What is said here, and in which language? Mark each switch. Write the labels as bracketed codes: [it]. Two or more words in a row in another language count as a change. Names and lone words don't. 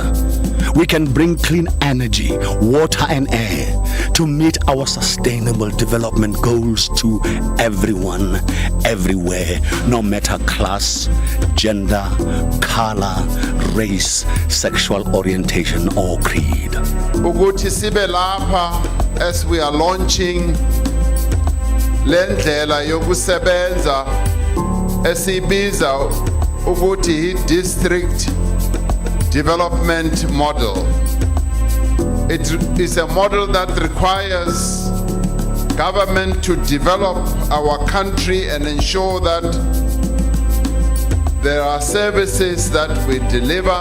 [en] We can bring clean energy, water, and air to meet our sustainable development goals to everyone, everywhere, no matter class, gender, color, race, sexual orientation, or creed. [zu] Ukuthi sibe lapha [en] as we are launching [zu] lendlela yokusebenza esibiza ukuthi [en] district development model. It is a model that requires government to develop our country and ensure that there are services that we deliver.